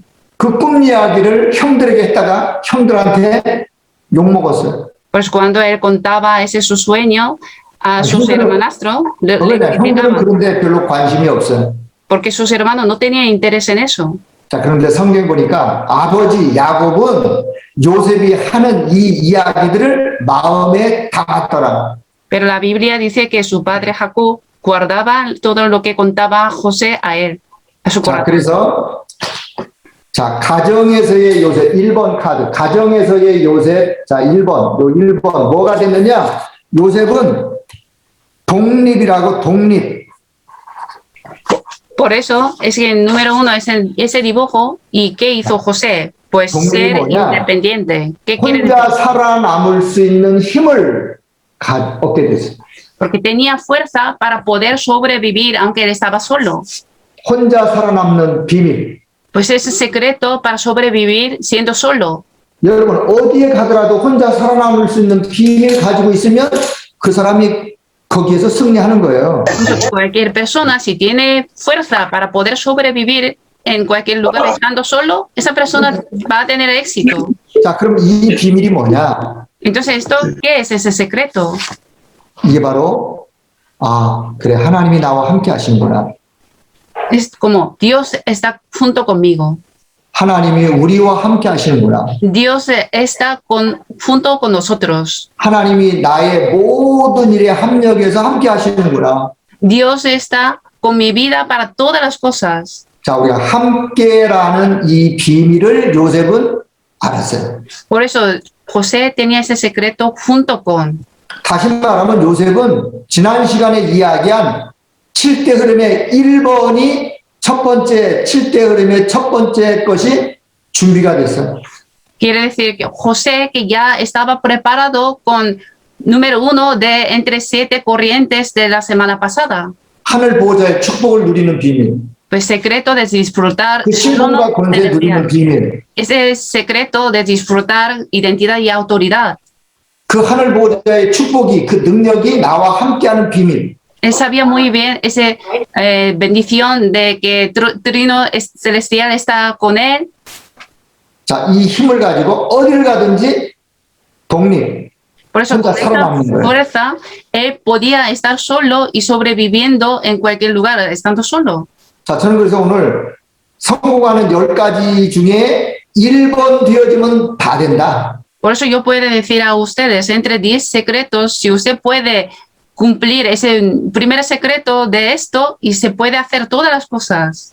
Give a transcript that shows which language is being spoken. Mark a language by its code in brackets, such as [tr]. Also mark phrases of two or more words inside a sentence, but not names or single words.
[ko] 그 꿈 이야기를 형들에게 했다가 형들한테 욕먹었어요. [es] Pues cuando él contaba ese su sueño a sus hermanastros, le [ko] 형들은 [es] criticaban, [ko] 그런데 별로 관심이 없어요. [es] porque sus hermanos no tenían interés en eso. [ko] 자, 그런데 성경 보니까 아버지 야곱은 요셉이 하는 이 이야기들을 마음에 담았더라. [es] Pero la Biblia dice que su padre Jacob guardaba todo lo que contaba José a él, a su [ko] 자, [es] corazón. [ko] 그래서 자, 가정에서의 요셉 1번 카드. 가정에서의 요셉. 자, 1번. 요 1번 뭐가 됐느냐? 요셉은 독립이라고 독립. [es] Por eso es que el número uno es ese dibujo. ¿Y qué hizo José? Pues ser independiente. ¿Qué quiere decir? [ko] 혼자 살아남을 수 있는 힘을 얻게 됐어요. [es] Porque tenía fuerza para poder sobrevivir aunque él estaba solo. [ko] 혼자 살아남는 비밀. [es] Pues ese secreto para sobrevivir siendo solo. [ko] 여러분 어디에 가더라도 혼자 살아남을 수 있는 비밀 가지고 있으면 그 사람이 거기에서 승리하는 거예요. [es] Cualquier persona, si tiene fuerza para poder sobrevivir en cualquier lugar estando solo, esa persona va a tener éxito. [ko] 자, 그럼 이 비밀이 뭐냐? [es] Entonces, ¿esto qué es ese secreto? [ko] 이게 바로 그래 하나님이 나와 함께 하시는구나. [es] Es como Dios está junto conmigo. [ko] 하나님이 우리와 함께 하시는구나. [es] Dios está junto con nosotros. [ko] 하나님이 나의 모든 일에 합력해서 함께 하시는구나. [es] Dios está con mi vida para todas las cosas. [ko] 자, 우리가 함께라는 이 비밀을 요셉은 알았어요. [es] Por eso José tenía ese secreto junto con. [ko] 다시 말하면 요셉은 지난 시간에 이야기한 7대 흐름의 1번이 첫 번째 7대 흐름의 첫 번째 것이 준비가 됐어요. [es] Quiere decir que José que ya estaba preparado con número uno de entre 7 corrientes de la semana pasada. [ko] 하늘 보호자의 축복을 누리는 비밀. [es] Pues secreto de disfrutar [ko] 그 신분과 권세 누리는 비밀. [es] ese secreto de disfrutar identidad y autoridad. [ko] 그 하늘 보호자의 축복이 그 능력이 나와 함께하는 비밀. [es] Él sabía muy bien esa bendición de que Trino Celestial está con él. [ko] 자, 이 힘을 가지고 어디를 가든지 독립. [es] Por eso con esta fuerza él podía estar solo y sobreviviendo en cualquier lugar, estando solo. [ko] 자, 저는 그래서 오늘 성공하는 10가지 중에 1번 되어지면 다 된다. [es] Por eso yo puedo decir a ustedes, entre 10 secretos, si usted puede cumplir ese primer secreto de esto y se puede hacer todas las cosas.